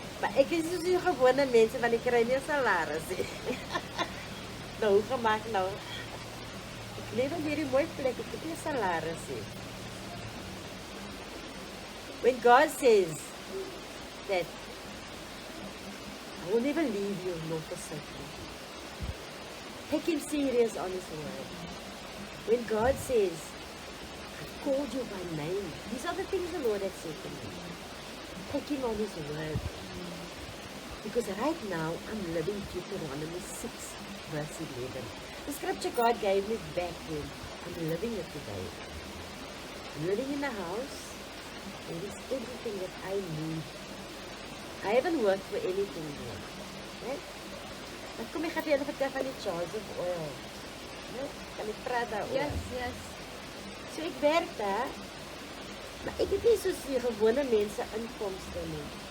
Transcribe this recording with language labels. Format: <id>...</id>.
<af>Maar ek is soos die gewone mense want ek kry nie 'n salaris nie. Nou, hoe gemaak nou? Ek leef in hierdie mooi plek, ek het nie 'n salaris nie.</af> <en>When God says that I will never leave you nor forsake you, take Him serious on His word. When God says, I've called you by name, these are the things the Lord has said to me. Take Him on His word. Because right now, I'm living Deuteronomy 6, verse 11. The scripture God gave me back then, I'm living it today. I'm living in a house. There is everything that I need. I haven't worked for anything yet. Right?</en> <af>Maar kom ek gaan vir julle vertel van die</af> <en>jars of oil. Right?</en> <af>Kan ek praat daaroor?</af> <en>Yes. Yes.</en> <af>So ek werk daar, maar ek het nie soos die gewone mense inkomste nie.</af>